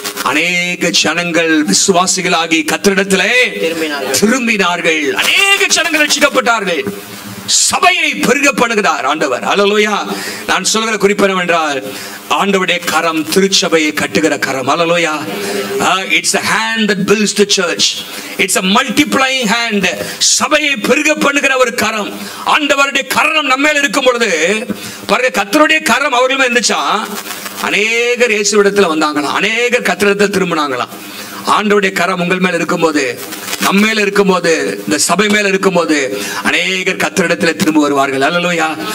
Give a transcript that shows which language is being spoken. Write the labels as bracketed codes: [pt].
[ta] அநேக ஜனங்கள் விசுவாசிகளாகி கர்த்தரிடத்திலே திரும்பினார்கள். அநேக ஜனங்கள் ரட்சிக்கப்பட்டார்கள். சபையை பெருக பண்ணுகிறார் ஆண்டவர். அல்லேலூயா. நான் சொல்கிற குறிப்பு என்னவென்றால், ஆண்டவருடைய கரம் திருச்சபையை கட்டுகிற கரம். அல்லேலூயா. [en] It's a hand that builds the church. It's a multiplying hand. [ta] சபையை பெருக பண்ணுகிற ஒரு கரம். ஆண்டவருடைய கரம் நம்ம மேல இருக்கும் பொழுது பாருங்க, கர்த்தருடைய கரம் அவர்களுமே இருந்துச்சா, அநேகர் இயேசுவிடத்தில் வந்தாங்களாம், அநேகர் கர்த்தரிடத்தில் திரும்பினாங்களாம். ஆண்டவருடைய கரம் உங்கள் மேல இருக்கும்போது, நம்ம மேல இருக்கும்போது, இந்த சபை மேல இருக்கும்போது அநேகர் கர்த்தரிடத்தில் திரும்ப வருவார்கள். அல்லேலூயா.